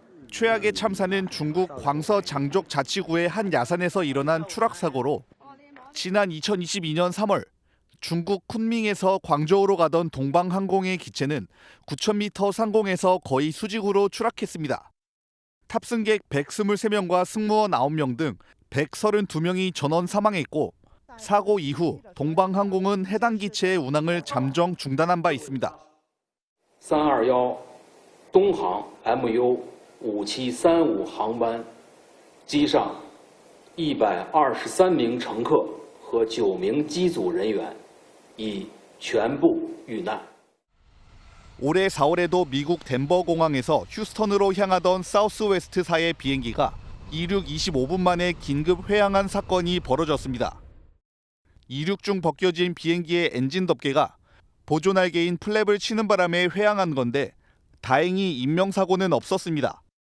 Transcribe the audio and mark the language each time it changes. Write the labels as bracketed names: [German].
[Korean] 최악의 참사는 중국 광서 장족 자치구의 한 야산에서 일어난 추락 사고로 지난 2022년 3월 중국 쿤밍에서 광저우로 가던 동방항공의 기체는 9,000m 상공에서 거의 수직으로 추락했습니다. 탑승객 123명과 승무원 9명 등 132명이 전원 사망했고 사고 이후 동방항공은 해당 기체의 운항을 잠정 중단한 바 있습니다. [Chinese] 321东航 MU5735 航班机上123名乘客和9名机组人员已全部遇难。 [Korean] 올해 4월에도 미국 덴버 공항에서 휴스턴으로 향하던 사우스웨스트사의 비행기가 이륙 25분 만에 긴급 회항한 사건이 벌어졌습니다. 이륙 중 벗겨진 비행기의 엔진 덮개가 보조날개인 플랩을 치는 바람에 회항한 건데 다행히 인명사고는 없었습니다.